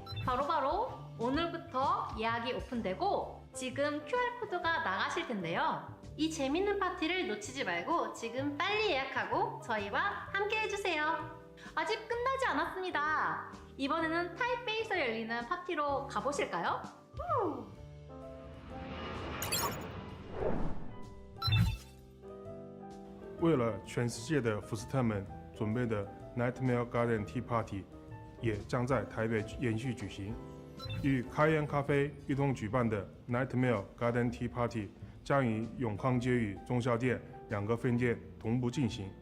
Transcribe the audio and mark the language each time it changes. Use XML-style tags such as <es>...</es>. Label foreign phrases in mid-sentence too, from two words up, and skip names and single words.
<ko>바로바로 오늘부터 예약이 오픈되고 지금 QR코드가 나가실 텐데요. 이 재밌는 파티를 놓치지 말고 지금 빨리 예약하고 저희와 함께 해주세요. 아직 끝나지 않았습니다. 이번에는 타이베이에서 열리는 파티로 가보실까요?</ko> <zh>为了全世界的福斯特们准备的 Nightmare Garden Tea Party 也将在台北延续举行。与开颜咖啡一同举办的 Nightmare Garden Tea Party 将于永康街与中校店2个分店同步进行。</zh>